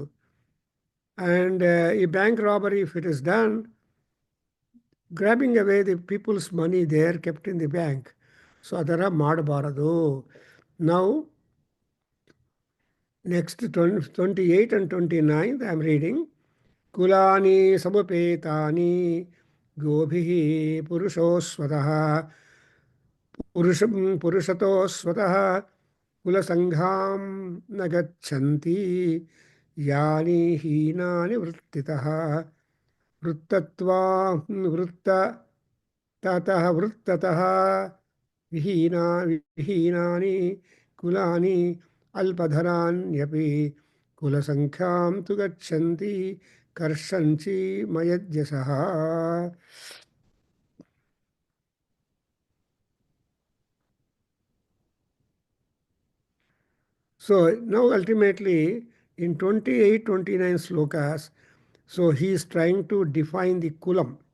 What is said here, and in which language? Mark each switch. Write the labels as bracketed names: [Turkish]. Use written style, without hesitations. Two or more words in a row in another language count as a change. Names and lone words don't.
[English] And a bank robbery, if it is done, grabbing away the people's money there kept in the bank. [Kannada] So adara ಮಾಡಬಾರದು. [English] Now, next 28 and 29, I am reading. [Sanskrit] ಕುಲಾನಿ ಸಮುಪೇತಾನಿ ಗೋಭಿಃ ಪುರುಷೋಸ್ವತಃ ಪುರುಷತೋ ಸ್ವತಃ ಕುಲಸಂಘಾಂ ನ ಗಚ್ಚಂತಿ ಯಾನಿ ಹೀನಾನಿ ವೃತ್ತಿತಃ ವೃತ್ತತಃ ವಿಹೀನಾನಿ ಕುಲಾನಿ ಅಲ್ಪಧರಾನ್ಯಪಿ ಕುಲಸಂಖ್ಯಾಂ ತು ಗಚ್ಚಂತಿ ಕರ್ಷಂಚಿ ಮಯಜ್ಯಸಃ. [English] So now ultimately in 28-29 slokas, so he is trying to define the kulam.